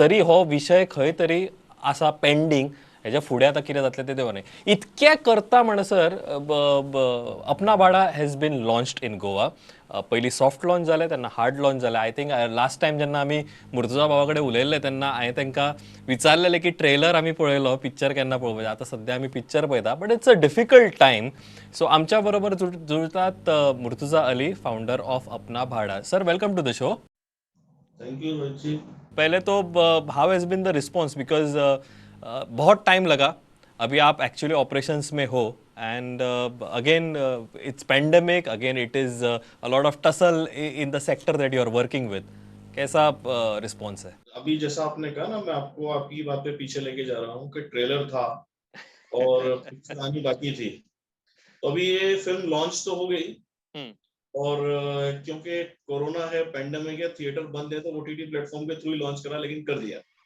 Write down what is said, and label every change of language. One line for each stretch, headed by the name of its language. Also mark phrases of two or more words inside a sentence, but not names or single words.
Konkani: तरी हो विशय खंय तरी आसा पेंडींग हेच्या फुडें आतां कितें जातलें तें देव न्ही इतक्या करता म्हणसर अपना भाडा
English: has been launched in Goa
Konkani: पयलीं
English: soft launch
Konkani: जालें तेन्ना
English: hard launch
Konkani: जालें
English: I think last time
Konkani: जेन्ना आमी मुर्तुजा बाबा कडेन उलयल्ले तेन्ना हांवें तांकां विचारलेलें की ट्रेलर आमी पळयलो पिक्चर केन्ना पळोवपाचें आतां सध्या आमी पिक्चर पळयता
English: but it's a difficult time so
Konkani: आमच्या बरोबर जुळटात मुर्तुजा अली
English: founder of Apna Bhada sir welcome to the show Thank you Rohit ji.
Hindi: पहले तो
English: how has been the response because
Hindi: बहुत टाइम लगा अभी आप एक्चुअली ऑपरेशंस में हो
English: and again it's pandemic again it is a lot of tussle in the sector that you are working with
Hindi: कैसा रिस्पॉन्स है अभी जैसा आपने कहा ना, मैं आपको आपकी बात पे पीछे लेके जा रहा हूँ कि ट्रेलर था और पिक्चर आनी बाकी थी। तो अभी ये फिल्म लॉन्च तो हो गई और क्योंकि कोरोना है, पेंडेमिक है, थिएटर बंद है, तो
English: OTT platform
Hindi: के थ्रू ही लॉन्च करा, लेकिन कर दिया।